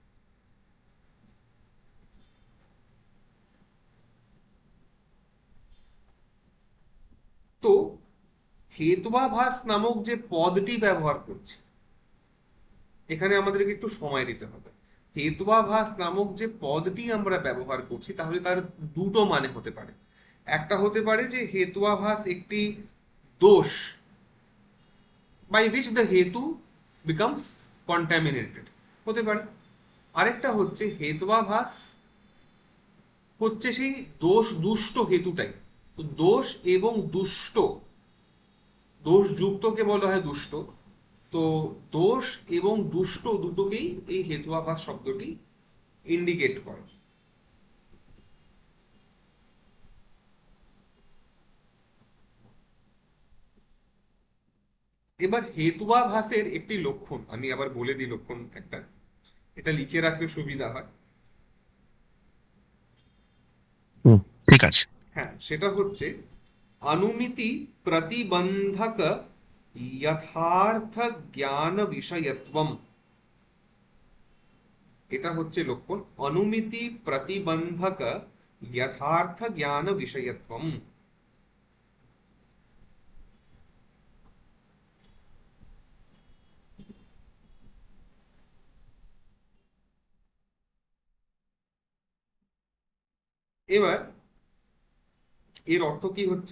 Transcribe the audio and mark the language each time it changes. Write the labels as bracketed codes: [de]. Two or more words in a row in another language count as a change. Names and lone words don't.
[bn] তো হেত্বাভাস নামক যে পদটি ব্যবহার করছি, এখানে আমাদেরকে একটু সময় দিতে হবে। হেত্বাভাস নামক যে পদটি আমরা ব্যবহার করছি, তাহলে তার দুটো মানে হতে পারে। একটা হতে পারে যে হেত্বাভাস একটি দোষ [en] by which the [bn] হেতু [en] becomes contaminated, [bn] হতে পারে। আরেকটা হচ্ছে হেত্বাভাস হচ্ছে সেই দোষ দুষ্ট হেতুটাই। তো দোষ এবং দুষ্ট, দোষ যুক্তকে বলা হয় দুষ্ট। তো দোষ এবং দুষ্ট দুটোকেই এই হেতুয়াভাস শব্দটি ইন্ডিকেট করে। এবার হেতুয়াভাসের একটি লক্ষণ আমি আবার বলে দিই, লক্ষণ একটা, এটা লিখে রাখলে সুবিধা হয়। হুম, ঠিক আছে। হ্যাঁ, সেটা হচ্ছে [sa] अनुमिति प्रतिबंधक यथार्थ ज्ञान विषयत्वम। [bn] এটা হচ্ছে লক্ষণ, [sa] অনুমিতি প্রতিবন্ধক যথার্থ জ্ঞান বিষয়ত্বম। [bn] এবার এর অর্থ কি হচ্ছে?